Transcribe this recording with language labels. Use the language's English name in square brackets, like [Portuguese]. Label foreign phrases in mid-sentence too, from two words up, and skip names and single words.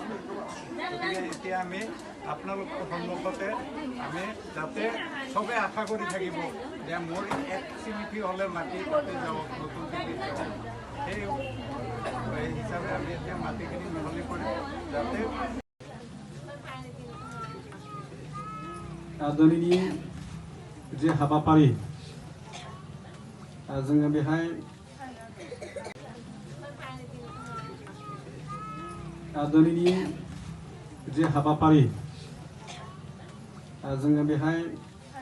[Assamese] গতিকে এতিয়া আমি আপোনালোকৰ সন্মুখতে আমি যাতে চবে আশা কৰি থাকিব যে মোৰ 1 চিমিটি হ'লে মাটি তাতে যাওক, নতুন দিল্লীত যাওক। সেই হিচাপে আমি এতিয়া মাটিখিনি মিহলি কৰিম যাতে [Bodo] दिनैनि जे हाबाफारि जोङो बेहाय दिनैनि जे हाबाफारि जोङो बेहाय